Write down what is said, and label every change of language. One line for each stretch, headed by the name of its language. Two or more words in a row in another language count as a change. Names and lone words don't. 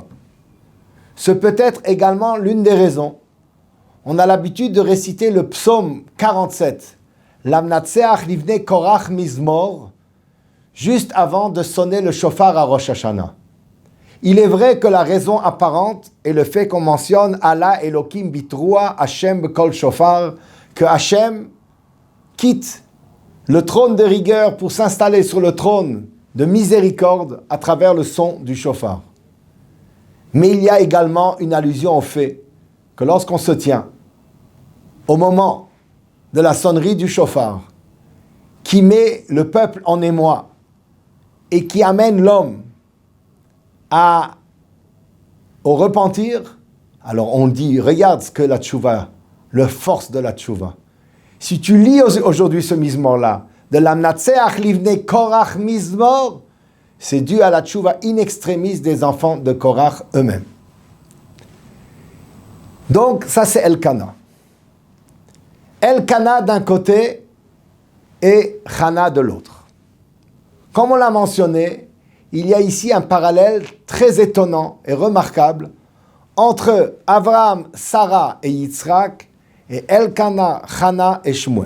French: Ce peut être également l'une des raisons. On a l'habitude de réciter le psaume 47,
Hebrew: למנצח לבני קרח מזמור,
French: juste avant de sonner le shofar à Rosh Hashanah. Il est vrai que la raison apparente est le fait qu'on mentionne
Hebrew: עלה אלהים בתרועה השם בקול שופר,
French: que Hashem quitte le trône de rigueur pour s'installer sur le trône de miséricorde à travers le son du shofar. Mais il y a également une allusion au fait que lorsqu'on se tient au moment de la sonnerie du shofar, qui met le peuple en émoi et qui amène l'homme au repentir, alors on dit, regarde ce que la tchouva, la force de la tchouva. Si tu lis aujourd'hui ce mizmor-là, de
Hebrew: למנצח לבני קרח מזמור,
French: c'est dû à la tchouva in extremis des enfants de Korach eux-mêmes. Donc ça c'est Elkana. Elkana d'un côté et Chana de l'autre. Comme on l'a mentionné, il y a ici un parallèle très étonnant et remarquable entre Abraham, Sarah et Yitzhak et Elkana, Chana et Shmuel.